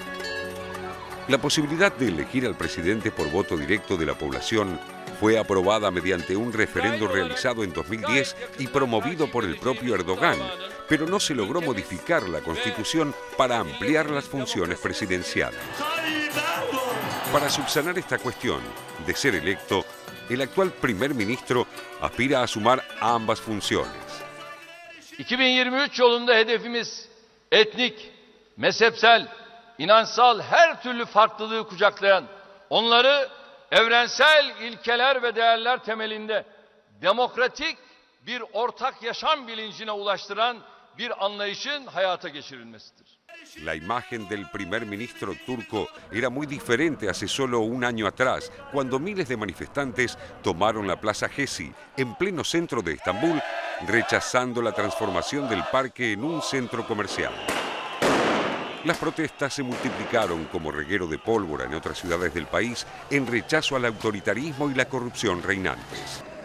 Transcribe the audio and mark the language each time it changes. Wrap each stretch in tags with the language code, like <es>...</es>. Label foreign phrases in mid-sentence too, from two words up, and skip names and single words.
<es>La posibilidad de elegir al presidente por voto directo de la población fue aprobada mediante un referendo realizado en 2010 y promovido por el propio Erdogan, pero no se logró modificar la Constitución para ampliar las funciones presidenciales. Para subsanar esta cuestión de ser electo, el actual primer ministro aspira a sumar ambas funciones.</es> <tr>2023 yolunda hedefimiz etnik, mezhepsel, inançsal her türlü farklılığı kucaklayan, onları evrensel ilkeler ve değerler temelinde demokratik bir ortak yaşam bilincine ulaştıran bir anlayışın hayata geçirilmesidir.</tr> <es>La imagen del primer ministro turco era muy diferente hace solo un año atrás, cuando miles de manifestantes tomaron la Plaza Gezi, en pleno centro de Estambul, rechazando la transformación del parque en un centro comercial. Las protestas se multiplicaron como reguero de pólvora en otras ciudades del país en rechazo al autoritarismo y la corrupción reinantes.</es>